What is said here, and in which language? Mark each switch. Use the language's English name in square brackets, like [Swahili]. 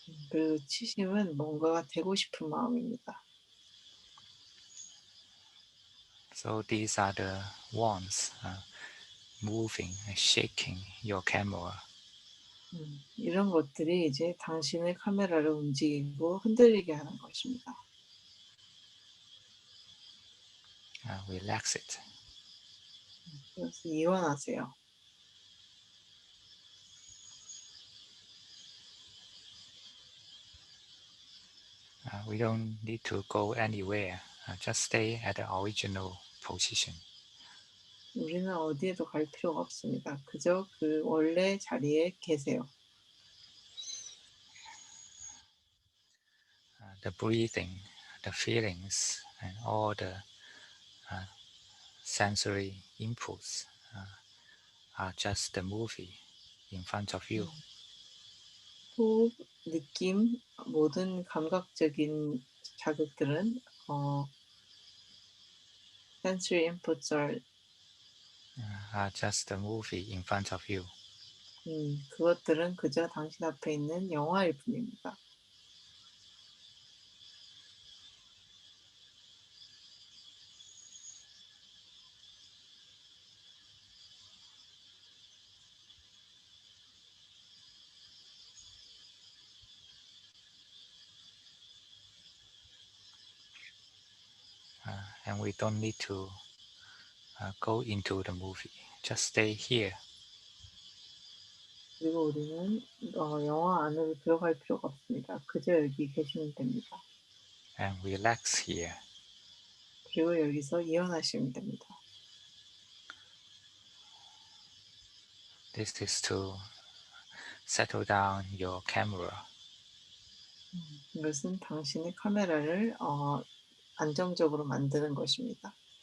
[Korean] 그리고 치심은 뭔가가 되고 싶은 마음입니다. [English] So these are the wants moving and shaking your camera. [Korean] 이런 것들이 이제 당신의 카메라를 움직이고 흔들리게 하는 것입니다. [English] Relax it. [Korean] 그래서 이완하세요. [English] We don't need to go anywhere. Just stay at the original position. [Korean] 우리는 어디에도 갈 필요가 없습니다. 그저 그 원래 자리에 계세요. [English] The breathing, the feelings, and all the uh, sensory inputs are just the movie in front of you. [Korean] 호흡, 느낌, 모든 감각적인 자극들은 [English] sensory inputs Are just the movie in front of you. [Korean] 그것들은 그저 당신 앞에 있는 영화일 뿐입니다. [English] and we don't need to go into the movie. Just stay here [Korean] 그리고 우리는 영화 안으로 들어갈 필요가 없습니다. 그저 여기 계시면 됩니다. [English] and relax here. [Korean] 그리고 여기서 이완하시면 됩니다. [English] This is to settle down your camera. [Korean] 이것은 당신의 카메라를 안정적으로 만드는 것입니다.